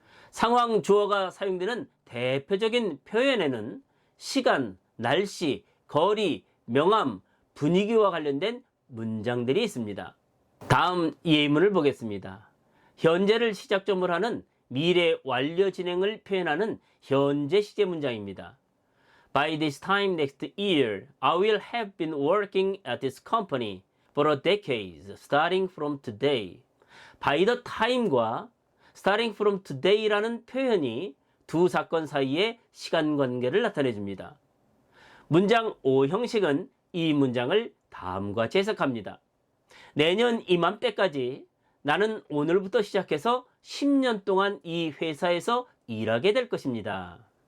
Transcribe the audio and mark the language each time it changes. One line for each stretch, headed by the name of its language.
Korean: 상황 주어가 사용되는 대표적인 표현에는 시간, 날씨, 거리, 명암, 분위기와 관련된 문장들이 있습니다. 다음 예문을 보겠습니다. 현재를 시작점으로 하는 미래 완료 진행을 표현하는 현재 시제 문장입니다.
English: By this time next year, I will have been working at this company for a decade, starting from today. By the time
Korean: 과
English: starting from today
Korean: 라는 표현이 두 사건 사이의 시간 관계를 나타내 줍니다. 문장 5 형식은 이 문장을 다음과 같이 해석합니다. 내년 이맘때까지 나는 오늘부터 시작해서 10년 동안 이 회사에서 일하게 될 것입니다.